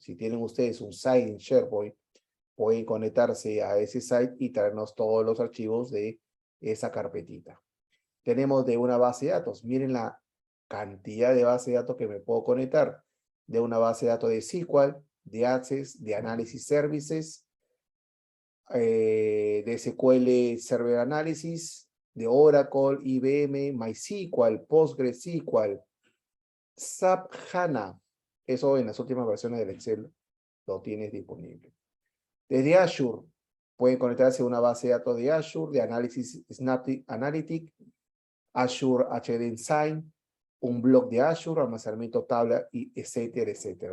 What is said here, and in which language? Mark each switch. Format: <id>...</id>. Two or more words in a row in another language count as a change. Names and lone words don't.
<es>Si tienen ustedes un site en SharePoint, pueden conectarse a ese site y traernos todos los archivos de esa carpetita. Tenemos de una base de datos. Miren la cantidad de bases de datos que me puedo conectar. De una base de datos de SQL, de Access, de Analysis Services, de SQL Server Analysis, de Oracle, IBM, MySQL, PostgreSQL, SAP HANA. Eso en las últimas versiones del Excel lo tienes disponible. Desde Azure, pueden conectarse a una base de datos de Azure, de Analysis Analytics, Azure HD Design, un blog de Azure, almacenamiento tabla, y etcétera, etcétera.</es>